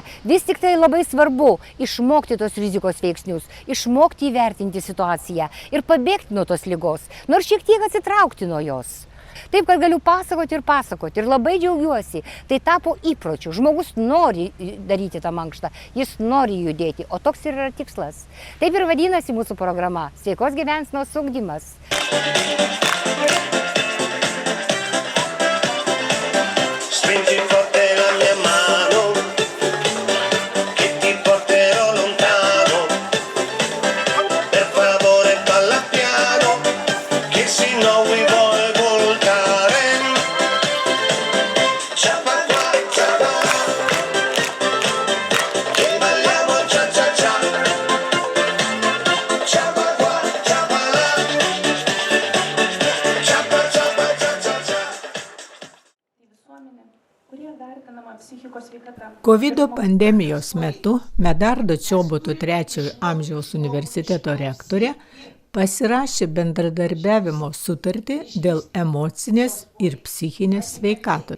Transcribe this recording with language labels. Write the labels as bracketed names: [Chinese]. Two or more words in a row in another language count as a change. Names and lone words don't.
[Lithuanian] Vis tik tai labai svarbu išmokti tos rizikos veiksnius, išmokti įvertinti situaciją ir pabėgti nuo tos ligos, nors šiek tiek atsitraukti nuo jos. Taip, kad galiu pasakoti ir labai džiaugiuosi. Tai tapo įpročiu. Žmogus nori daryti tą mankštą, jis nori judėti, o toks ir yra tikslas. Taip ir vadinasi mūsų programa – sveikos gyvensenos ugdymas. [Italian] Stringi forte la mia mano, che ti porterò lontano. Per favore balla piano, che se no we vuoi voltare. Ciapa qua, ciapa là, che balliamo cia cia cia. Ciapa qua, ciapa là, ciapa ciapa cia cia cia. [Lithuanian] Kovido pandemijos metu Medardo Čoboto 3 amžiaus universiteto rektorė pasirašė bendradarbiavimo sutartį dėl emocinės ir psichinės sveikatos.